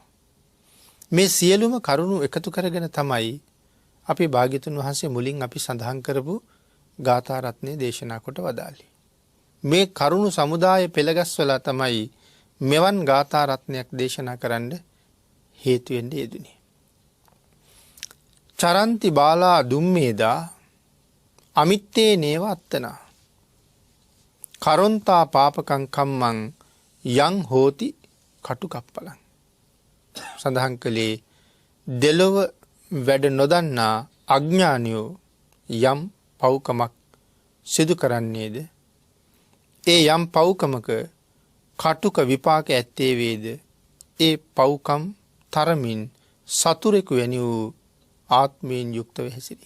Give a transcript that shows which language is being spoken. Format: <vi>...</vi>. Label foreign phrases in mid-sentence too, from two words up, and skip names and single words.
<si>මේ සියලුම කරුණු එකතු කරගෙන තමයි අපේ භාග්‍යතුන් වහන්සේ මුලින් අපි සඳහන් කරපු ගාථා රත්නය දේශනා කොට වදාළේ. මේ කරුණු සමුදාය පෙළගස්වලා තමයි මෙවන් ගාථා රත්නයක් දේශනා කරන්න හේතු වෙන්න යෙදුනේ.</si> <pi>චරන්ති බාලා දුම්මේදා අමිත්තේ නේව අත්තනා කරොන්තා පාපකං කම්මං යං හෝති කටුකප්පලං.</pi> <si>සඳහන් කළේ දෙලොව වැඩ නොදන්නා අඥානියෝ යම් පව්කමක් සිදු කරන්නේද ඒ යම් පව්කමක කටුක විපාක ඇත්තේ වේද ඒ පව්කම් තරමින් සතුරෙකු වැනි වූ ආත්මයෙන් යුක්තව හැසිරේ.</si>